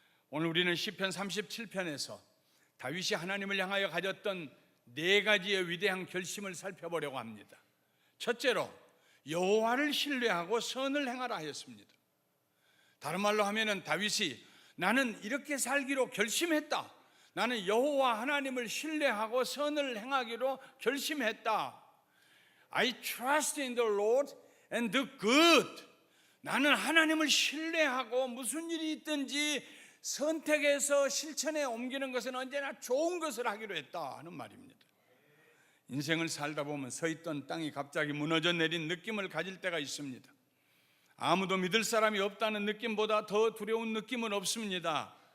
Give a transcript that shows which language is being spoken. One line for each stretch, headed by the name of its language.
Korean: 오늘 우리는 시편 37편에서 다윗이 하나님을 향하여 가졌던 4가지의 위대한 결심을 살펴보려고 합니다. 첫째로 여호와를 신뢰하고 선을 행하라 하였습니다. 다른 말로 하면은 다윗이 나는 이렇게 살기로 결심했다. 나는 여호와 하나님을 신뢰하고 선을 행하기로 결심했다.
English: I trust in the Lord and do good.
Korean: 나는 하나님을 신뢰하고 무슨 일이 있든지 선택해서 실천에 옮기는 것은 언제나 좋은 것을 하기로 했다 하는 말입니다. 인생을 살다 보면 서 있던 땅이 갑자기 무너져 내린 느낌을 가질 때가 있습니다. 아무도 믿을 사람이 없다는 느낌보다 더 두려운 느낌은 없습니다.